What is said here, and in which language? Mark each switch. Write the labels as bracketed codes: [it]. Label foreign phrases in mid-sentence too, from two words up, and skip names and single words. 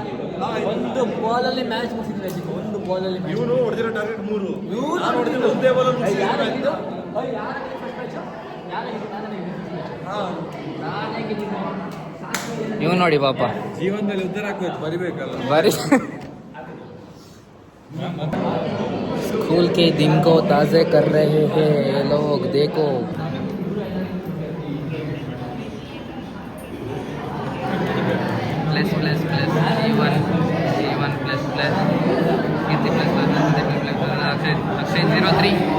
[kn] ಒಂದು ಬಾಲಲ್ಲಿ ಮ್ಯಾಚ್ ಮುಗಿಸಿದ್ರೆ, ಒಂದು ಬಾಲಲ್ಲಿ ಇವನು ಹೊಡೆದಿರೋ ಟಾರ್ಗೆಟ್ 3, ನಾನು ಹೊಡೆದಿರೋ ಒಂದೇ ಬಾಲಲ್ಲಿ. ಇವನು ನೋಡಿ ಪಾಪ ಜೀವನದಲ್ಲಿ ಉದ್ಧಾರ ಆಗ್ಬೇಕು, ಬರಿಬೇಕಲ್ಲ. [hi] बड़ी स्कूल के दिन को ताज़े कर रहे हैं ये लोग, देखो। प्लस प्लस प्लस E1 प्लस प्लस कीर्ति प्लस प्लस अक्षय 03